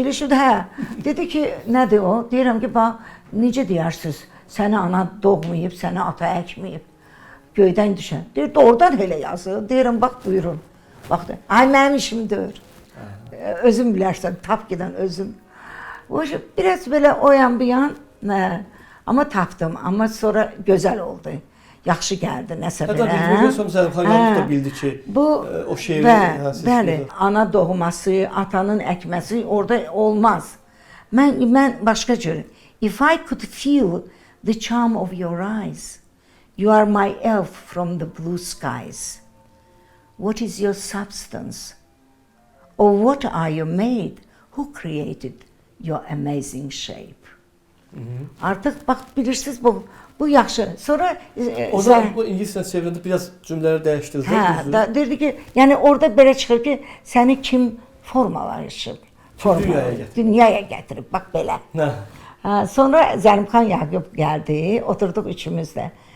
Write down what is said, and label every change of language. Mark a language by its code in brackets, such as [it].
[az] İlişib, Dedi ki, nədir o? Deyirəm ki, bax, necə deyirsiniz, səni ana doğmayıb, səni ata əkməyib, göydən düşən. Deyir, doğrudan elə yazır. Deyirəm, bax, buyurun. Baxdı, ay mənim işim deyir. Özüm bilərsən, tap gedən özüm. Biraz belə o yan bir yan, amma tapdım, amma sonra gözəl oldu. Yaxşı gəldi, nəsə belə. Hətta bir görürsəm, Zəlimxan Yaqub da bildi ki, o şeiri bəli, ana doğması, atanın əkməsi orada olmaz. Mən başqa cür. [en] If I could feel the charm of your eyes, you are my elf from the blue skies. What is your substance? Or what are you made? Who created your amazing shape? [az] Artıq bax bilirsiniz bu yaxşı. Sonra O da bu ingiliscə çevrildi, biraz cümlələri dəyişdirdiniz. hə, dedi ki, yəni orada belə çıxır ki, səni kim formalaşıb, dünyaya gətirib, bax belə. Nə? Sonra Zəlimxan Yaqub gəldi, oturduq üçümüz də.